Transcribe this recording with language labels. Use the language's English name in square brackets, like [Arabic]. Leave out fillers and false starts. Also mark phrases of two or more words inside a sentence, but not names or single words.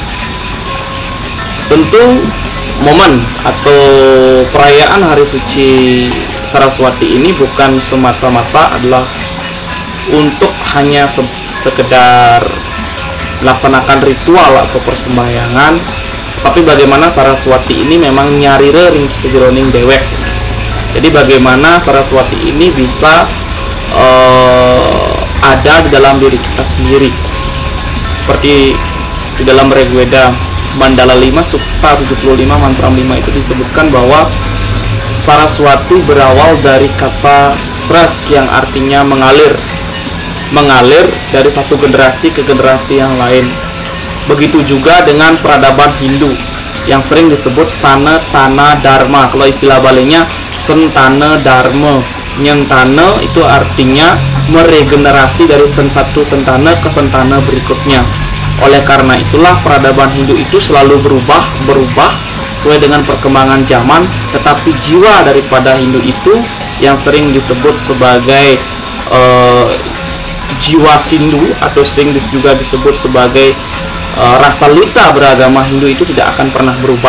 [Indonesian] Tentu momen atau perayaan hari suci Saraswati ini bukan semata-mata adalah untuk hanya sekedar melaksanakan ritual atau persembahyangan, tapi bagaimana Saraswati ini memang [Balinese] nyarire ring sejeroning dewek. [Indonesian] Jadi bagaimana Saraswati ini bisa ada di dalam diri kita sendiri. Seperti di dalam Rigveda Mandala 5 Sukta 75 Mantra 5 itu disebutkan bahwa Saraswati berawal dari kata sras yang artinya mengalir dari satu generasi ke generasi yang lain. Begitu juga dengan peradaban Hindu yang sering disebut Sanatana Dharma. Kalau istilah baliknya Sentana Dharma. Nyentana itu artinya meregenerasi dari satu sentana ke sentana berikutnya. Oleh karena itulah peradaban Hindu itu selalu berubah sesuai dengan perkembangan zaman, tetapi jiwa daripada Hindu itu yang sering disebut sebagai jiwa Sindu atau sering juga disebut sebagai rasa lita beragama Hindu itu tidak akan pernah berubah.